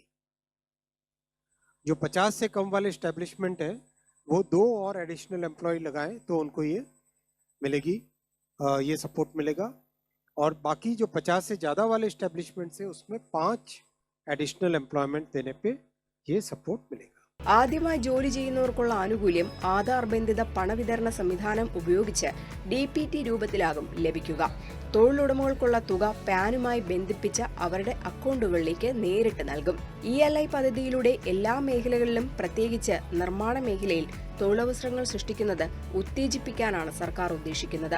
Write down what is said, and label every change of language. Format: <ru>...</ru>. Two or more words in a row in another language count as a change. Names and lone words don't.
<hi>जो 50 से कम वाले एस्टेब्लिशमेंट है वो 2 और</hi> <en>additional employ</en> <hi>लगाएं तो उनको ये मिलेगी, ये सपोर्ट मिलेगा. और बाकी जो 50 से ज़्यादा वाले एस्टेब्लिशमेंट है उसमें 5</hi> <en>additional employment</en> <hi>देने पे ये सपोर्ट मिलेगा.</hi> <ml>ആദ്യമായി ജോലി ചെയ്യുന്നവർക്കുള്ള ആനുകൂല്യം ആധാർ ബന്ധിത പണവിതരണ സംവിധാനം ഉപയോഗിച്ച് DPT രൂപത്തിലാകും ലഭിക്കുക. തൊഴിലുടമകൾക്കുള്ള തുക പാനുമായി ബന്ധിപ്പിച്ച അവരുടെ അക്കൗണ്ടുകളിലേക്ക് നേരിട്ട് നൽകും. ELI പദ്ധതിയിലൂടെ എല്ലാ മേഖലകളിലും, പ്രത്യേകിച്ച് നിർമ്മാണ മേഖലയിൽ തൊഴിലവസരങ്ങൾ സൃഷ്ടിക്കുന്നത് ഉത്തേജിപ്പിക്കാനാണ് സർക്കാർ ഉദ്ദേശിക്കുന്നത്.</ml>